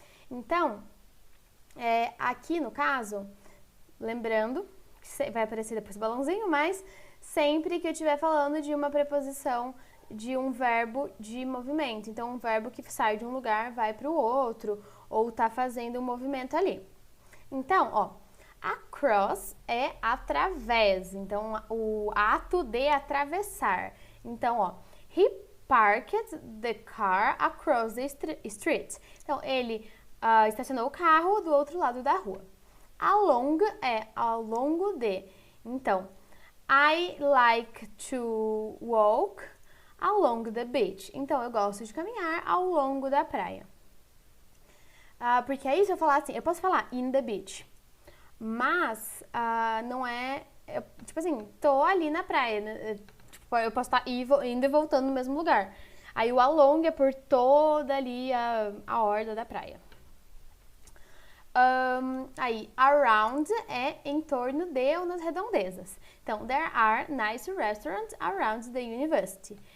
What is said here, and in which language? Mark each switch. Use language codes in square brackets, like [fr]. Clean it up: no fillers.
[pt] Então, aqui no caso, lembrando, que vai aparecer depois o balãozinho, mas sempre que eu estiver falando de uma preposição de um verbo de movimento. Então, um verbo que sai de um lugar, vai para o outro, ou tá fazendo um movimento ali. Então, ó, across é através. Então, o ato de atravessar. Então, ó, [en] he parked the car across the street. [pt] Então, ele estacionou o carro do outro lado da rua. Along é ao longo de. Então, [en] I like to walk along the beach. [pt] Então, eu gosto de caminhar ao longo da praia. Porque aí, se eu falar assim, eu posso falar [en] in the beach, [pt] mas não é... tipo assim, tô ali na praia, né? Tipo, eu posso estar indo e voltando no mesmo lugar. Aí, o along é por toda ali a orla da praia. Aí, around é em torno de ou nas redondezas. Então, [en] there are nice restaurants around the university.